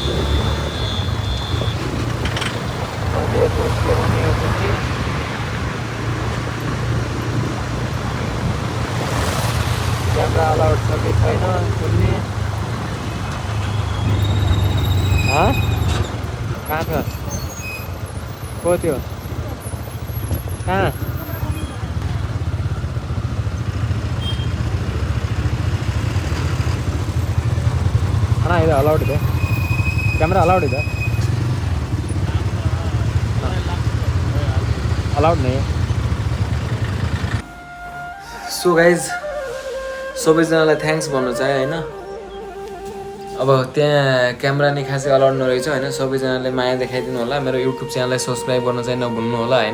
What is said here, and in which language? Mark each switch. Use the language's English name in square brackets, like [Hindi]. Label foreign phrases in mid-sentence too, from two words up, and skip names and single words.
[English] camera allowed [Nepali] छ कि छैन सुन्ने। कहाँ छ को त्यो कहाँ? [Kannada] ಅಣ್ಣ ಇದು ಅಲೌಡ್ ಇದೆ, [English] camera allowed [Kannada] ಇದೆ, [Hindi] अलाउड नहीं है। [English] so guys, [Nepali] सबैजनालाई थ्याङ्क्स भन्नु चाहिँ होइन। अब त्यहाँ क्यामेरा नि खासै अलाउड नरहेछ होइन। सबैजनाले माया देखाइदिनु होला। मेरो युट्युब च्यानललाई सब्सक्राइब गर्न चाहिँ नभुल्नु होला होइन।